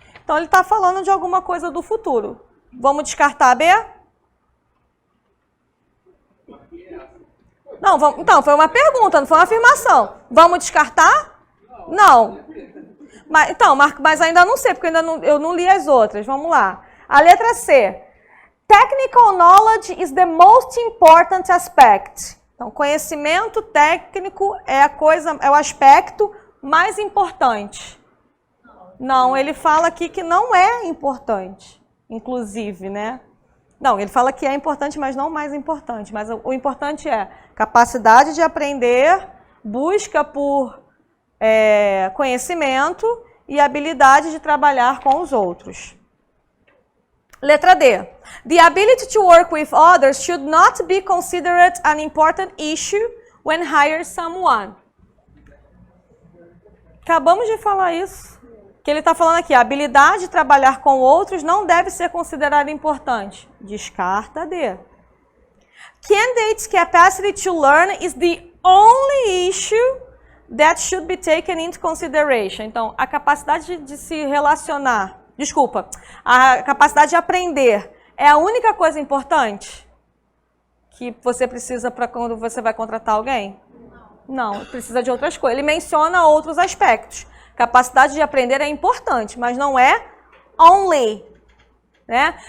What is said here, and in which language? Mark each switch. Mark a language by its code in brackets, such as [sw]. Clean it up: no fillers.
[pt] Então, ele está falando de alguma coisa do futuro. Vamos descartar a B? Não, vamos, então, foi uma pergunta, não foi uma afirmação. Vamos descartar? Não. Mas ainda não sei, porque eu não li as outras. Vamos lá. A letra C. [en] Technical knowledge is the most important aspect. [pt] Então, conhecimento técnico é o aspecto mais importante. Não, ele fala aqui que não é importante. Inclusive, né? Não, ele fala que é importante, mas não mais importante. Mas o importante é capacidade de aprender, busca por conhecimento e habilidade de trabalhar com os outros. Letra D. [en] The ability to work with others should not be considered an important issue when hire someone. [pt] Acabamos de falar isso. Que ele está falando aqui, a habilidade de trabalhar com outros não deve ser considerada importante. Descarta D. [en] Candidates' capacity to learn is the only issue that should be taken into consideration. [pt] Então, a capacidade de se relacionar, a capacidade de aprender é a única coisa importante que você precisa para quando você vai contratar alguém? Não, precisa de outras coisas. Ele menciona outros aspectos. Capacidade de aprender é importante, mas não é only, né?